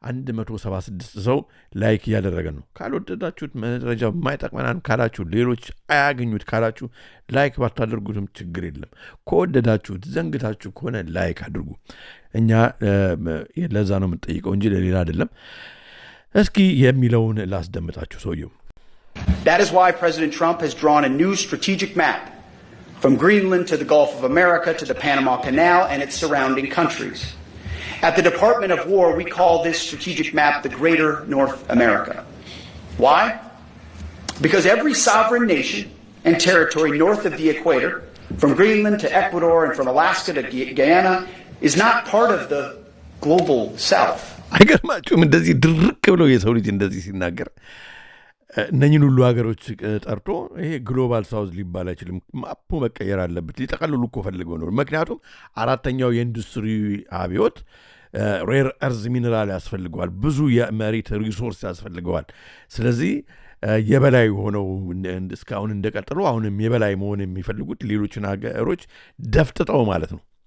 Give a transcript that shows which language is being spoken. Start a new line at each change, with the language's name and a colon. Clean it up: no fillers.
Amharic: 176 ሰው ላይክ እያደረገ ነው። ካልወደዳችሁት መረጃ የማይጠቅመናን ካላችሁ ሌሎች አያገኙት ካላችሁ ላይክ ባታደርጉትም ችግር የለም። ከወደዳችሁት ዘንግታችሁ ከሆነ ላይክ አድርጉ። እኛ ለዛ ነው የምንጠይቀው እንጂ ለሌላ አይደለም። እስኪ የሚለውን ላስደምጣችሁ ሰውየው።
English: That is why President Trump has drawn a new strategic map from Greenland to the Gulf of America to the Panama Canal and its surrounding countries. At the Department of War, we call this strategic map the Greater North America. Why? Because every sovereign nation and territory north of the equator from Greenland to Ecuador and from Alaska to Guyana is not part of the global south.
Amharic: አይገርማችሁም? እንደዚህ ድርቅ ብሎ የሰው ልጅ እንደዚህ ሲናገር እነኝን ሁሉ ሀገሮች ጠርቶ ይሄ ግሎባል ሳውዝ ሊባል አይችልም፣ ማፑ መቀየር አለበት። ሊጠቀልሉ እኮ ፈልገው ነው። ምክንያቱም አራተኛው የኢንዱስትሪ አብዮት ሬር እርዝ ሚነራል ያስፈልገዋል፣ ብዙ የመሬት ሪሶርስ ያስፈልገዋል። ስለዚህ የበላይ ሆነው እስካሁን እንደቀጠሉ አሁንም የበላይ መሆን የሚፈልጉት ሌሎችን ሀገሮች ደፍጥጠው ማለት ነው።